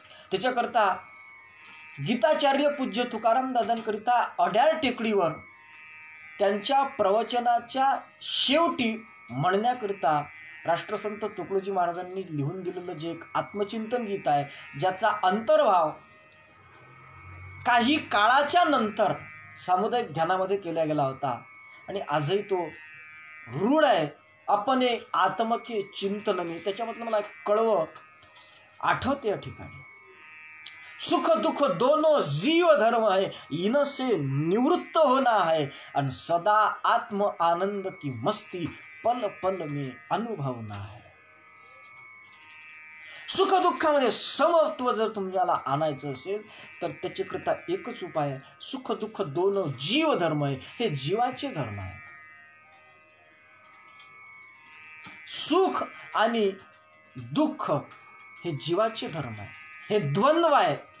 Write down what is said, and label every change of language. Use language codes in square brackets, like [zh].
[mr] त्याच्याकरता गीताचार्य पूज्य तुकाराम दादांकरिता अड्याळ टेकडीवर त्यांच्या प्रवचनाच्या शेवटी म्हणण्याकरिता राष्ट्रसंत तुकडोजी महाराजांनी लिहून दिलेलं जे एक आत्मचिंतन गीत आहे, ज्याचा अंतर्भाव काही काळाच्या नंतर सामुदायिक ध्यानामध्ये केला गेला होता आणि आजही तो रूढ आहे. [hi] अपने आत्मके चिंतन मी, [mr] त्याच्यामधलं मला कळवं आठवते या ठिकाणी. [hi] सुख दुख दोनों जीव धर्म है, इनसे निवृत्त होना है, आणि सदा आत्म आनंद की मस्ती पल पल में अनुभवना है. [mr] सुख दुःखामध्ये समत्व जर तुम्हाला आणायचं असेल तर त्याच्याकरता एकच उपाय आहे. सुख दुःख दोन जीव धर्म आहे, हे जीवाचे धर्म आहेत. सुख आणि दुःख हे जीवाचे धर्म आहे, हे द्वंद्व आहे.